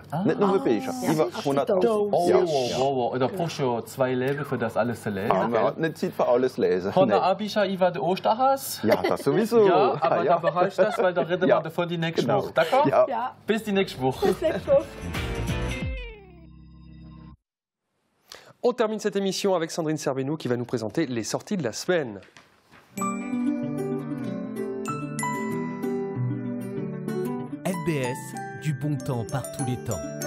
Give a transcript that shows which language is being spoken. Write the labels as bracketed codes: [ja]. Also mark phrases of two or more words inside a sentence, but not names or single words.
[de] Nicht nur Bücher, über 100.000. Oh, da brauchst du 2 Leben, für das alles zu lesen. Man hat nicht Zeit für alles lesen. Haben wir auch Bücher über den Osterhas? Ja, das sowieso. Ja, aber da behaltest du das, weil da reden wir davon die nächste Woche. D'accord? Ja. Bis die nächste Woche. Bis nächste Woche. [fr] On termine cette émission avec Sandrine Serbenou qui va nous présenter les sorties de la semaine. FBS, du bon temps par tous les temps.